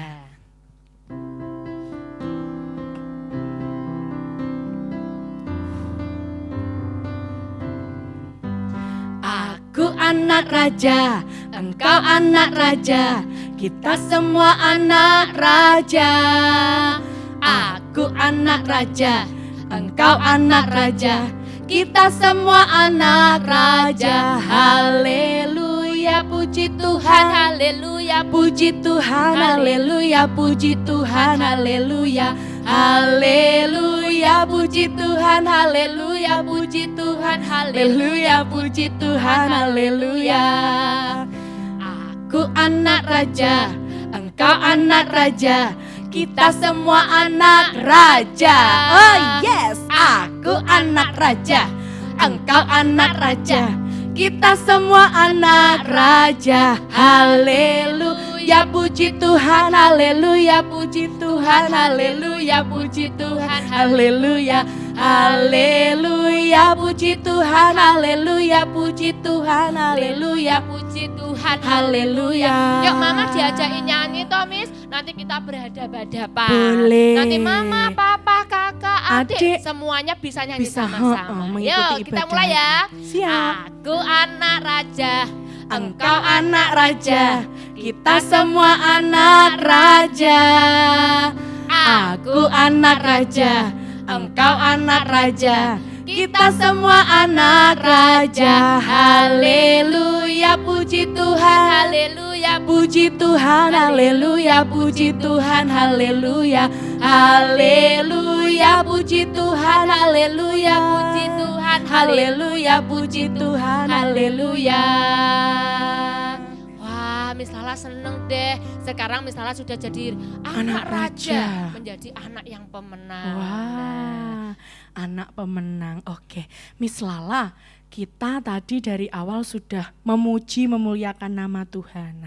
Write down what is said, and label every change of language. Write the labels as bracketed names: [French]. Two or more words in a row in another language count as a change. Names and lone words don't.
[Indonesian] Aku anak raja, engkau anak raja, kita semua anak raja. Aku anak raja, engkau anak raja, kita semua anak raja. Haleluya, puji Tuhan, Haleluya, puji Tuhan, haleluya, puji Tuhan, haleluya. Haleluya, puji Tuhan, haleluya, puji Tuhan, haleluya, puji Tuhan, haleluya. Aku anak raja, engkau anak raja, kita semua anak raja. [English] Oh yes, [Indonesian] aku anak raja, engkau anak raja, kita semua anak raja. Haleluya, puji Tuhan, haleluya, puji Tuhan, haleluya, puji Tuhan, haleluya. Haleluya, puji Tuhan, haleluya, puji Tuhan, haleluya, puji Tuhan, haleluya. Yuk Mama diajakin nyanyi toh, Miss. Nanti kita berhadapan-hadapan. Boleh. Nanti Mama, Papa, Kakak, adik, Adik. semuanya bisa nyanyi Bisa, sama-sama. mengikuti Yuk kita ibadah. mulai ya. Siap. Aku anak raja, Engkau anak raja, kita semua anak raja. Aku anak raja, engkau anak raja, kita semua anak raja. Haleluya, puji Tuhan, haleluya, puji Tuhan, haleluya, puji Tuhan, haleluya. Haleluya, puji Tuhan, haleluya, puji Tuhan, haleluya, puji Tuhan, haleluya. Wah, Miss Lala seneng deh. Sekarang Miss Lala sudah jadi anak Anak raja, raja. menjadi anak yang pemenang. Wah. anak pemenang. Oke, Miss Lala, kita tadi dari awal sudah memuji memuliakan nama Tuhan.